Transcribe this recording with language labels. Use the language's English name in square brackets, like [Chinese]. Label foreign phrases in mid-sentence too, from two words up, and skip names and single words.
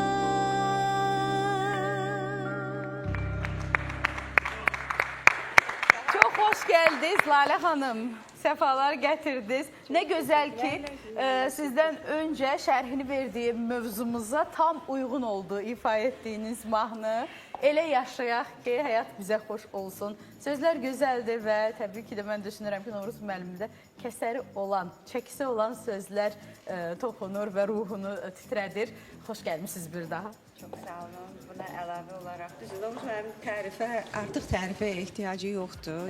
[Turkish] Çok hoş geldiniz Lalə xanım. [Azerbaijani] Səfalar gətirdiniz. [Turkish] Ne güzel ki sizden önce şərhini verdiğim mövzumuza tam uygun olduğu ifa ettiğiniz mahnı. [Azerbaijani] Elə yaşayaq ki, həyat bizə xoş olsun. Sözlər gözəldir və təbii ki də mən düşünürəm ki, Novruz müəllimdə kəsəri olan, çəkisi olan sözlər toxunur və ruhunu titrədir. Xoş gəlmişsiniz bir daha. Çox sağ olun. Buna əlavə olaraq düzdür. Novruz müəllim artıq tərifə ehtiyacı yoxdur.